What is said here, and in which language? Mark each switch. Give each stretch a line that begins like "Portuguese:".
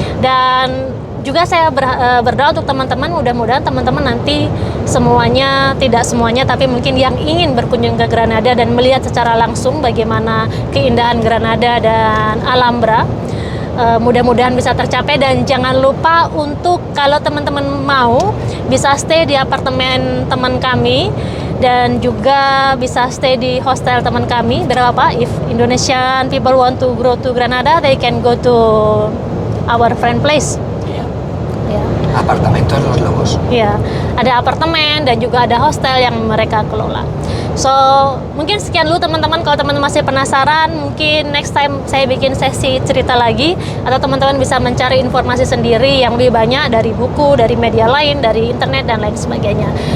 Indonesian: Dan juga saya berdoa untuk teman-teman, mudah-mudahan teman-teman nanti semuanya, tidak semuanya, tapi mungkin yang ingin berkunjung ke Granada dan melihat secara langsung bagaimana keindahan Granada dan Alhambra, mudah-mudahan bisa tercapai. Dan jangan lupa untuk kalau teman-teman mau bisa stay di apartemen teman kami dan juga bisa stay di hostel teman kami. Berapa?
English: If Indonesian people want to go to Granada, they can go to our friend place.
Indonesian: Ya. Apartamentos Los Lobos. Ya, ada apartemen dan juga ada hostel yang mereka kelola. So, mungkin sekian dulu teman-teman. Kalau teman-teman masih penasaran, mungkin next time saya bikin sesi cerita lagi, atau teman-teman bisa mencari informasi sendiri yang lebih banyak dari buku, dari media lain, dari internet dan lain sebagainya.